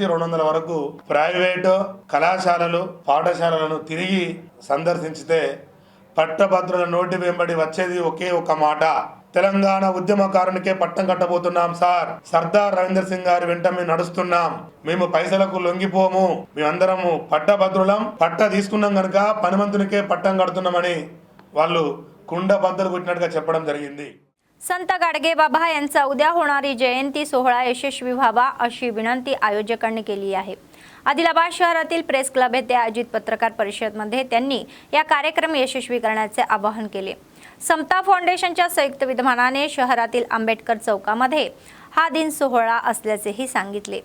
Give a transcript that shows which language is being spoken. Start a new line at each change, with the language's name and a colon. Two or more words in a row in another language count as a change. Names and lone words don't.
Telugu: 200 వరకు ప్రైవేటు కళాశాలలు, పాఠశాలలను తిరిగి సందర్శించితే పట్టభద్రుల నోటి వెంబడి వచ్చేది ఒకే ఒక మాట, తెలంగాణ ఉద్యమకారునికే పట్టం కట్టబోతున్నాం సార్, సర్దార్ రవీంద్ర సింగ్ గారి వెంట మేము నడుస్తున్నాం, మేము పైసలకు లొంగిపోము, మేమందరము పట్టభద్రులం, పట్ట తీసుకున్నాం కనుక పనిమంతునికే పట్టం కడుతున్నామని వాళ్ళు కుండ బద్దలు కొట్టినట్టుగా చెప్పడం జరిగింది।
Marathi: संत गाडगेबाबा यांचा उद्या होणारी जयंती सोहळा यशस्वी व्हावा अशी विनंती आयोजकांनी केली आहे। आदिलाबाद शहरातील प्रेस क्लब येथे आयोजित पत्रकार परिषदेमध्ये त्यांनी या कार्यक्रम यशस्वी करण्याचे आवाहन केले। समता फाउंडेशनच्या संयुक्त विद्यमानाने शहरातील आंबेडकर चौकामध्ये हा दिन सोहळा असल्याचेही सांगितले।